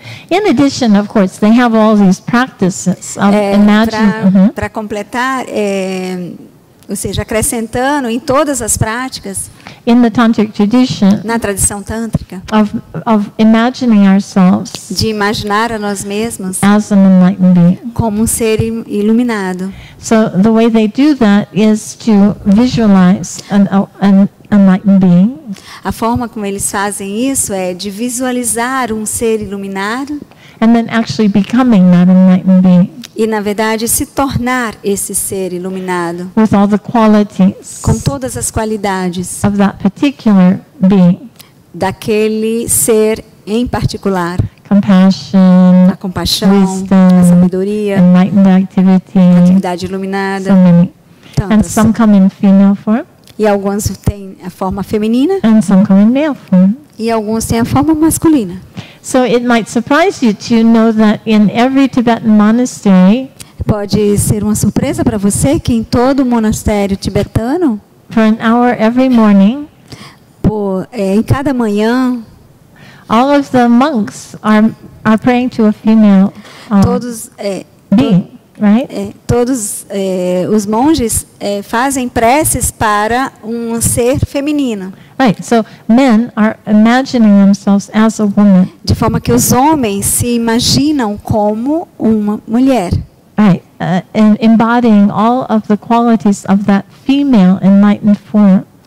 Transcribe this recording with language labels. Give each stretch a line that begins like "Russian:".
English: in addition, of course, they have all these practices of imagine.
Portuguese: Para completar, ou seja, acrescentando em todas as práticas,
English: In the tantric tradition
Portuguese: na tradição tântrica,
English: of imagining ourselves
Portuguese: de imaginar a nós mesmos
English: as an enlightened being.
Portuguese: como um ser iluminado.
English: So the way they do that is to visualize an enlightened being,
Portuguese: A forma como eles fazem isso é de visualizar um ser iluminado
English: and then actually becoming that enlightened being
Portuguese: e, na verdade, se tornar esse ser iluminado
English: with all the qualities
Portuguese: com todas as qualidades
English: of that particular being.
Portuguese: daquele ser em particular.
English: Compassion,
Portuguese: A compaixão,
English: wisdom,
Portuguese: a sabedoria,
English: enlightened activity,
Portuguese: a atividade iluminada,
English: so many. And
Portuguese: tantas.
English: some come in female form,
Portuguese: E alguns têm a forma feminina
English: and some come in male form.
Portuguese: e alguns têm a forma masculina.
English: So it might surprise you to know that in every Tibetan monastery,
Portuguese: Pode ser uma surpresa para você que em todo monastério tibetano,
English: for an hour every morning,
Portuguese: em cada manhã,
English: all of the monks are praying to a female
Portuguese: todos,
English: being, right?
Portuguese: todos os monges fazem preces para um ser feminino,
English: Right. So men are imagining themselves as a woman,
Portuguese: de forma que os homens se imaginam como uma mulher,
English: right? And embodying all of the qualities of that female enlightened form.